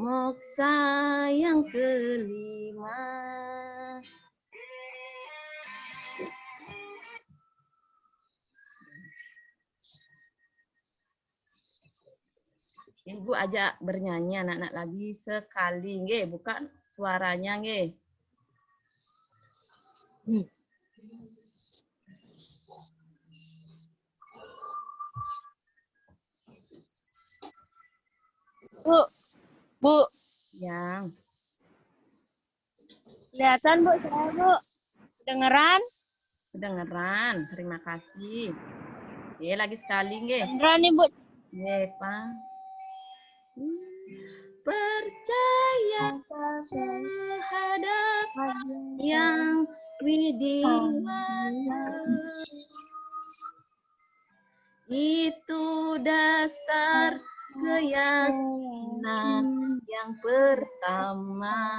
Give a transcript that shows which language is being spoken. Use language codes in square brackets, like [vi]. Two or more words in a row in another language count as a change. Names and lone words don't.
[id] Moksa yang kelima. Ibu ajak bernyanyi anak-anak lagi sekali, nggih, buka suaranya, nggih. Bu, Yang kelihatan Bu saya Bu. Dengeran? kedengeran, terima kasih. Oke, lagi sekali, nggih. Beneran nih Bu. Nggih, Pak. Percaya terhadap yang widiwasa, itu dasar keyakinan yang pertama.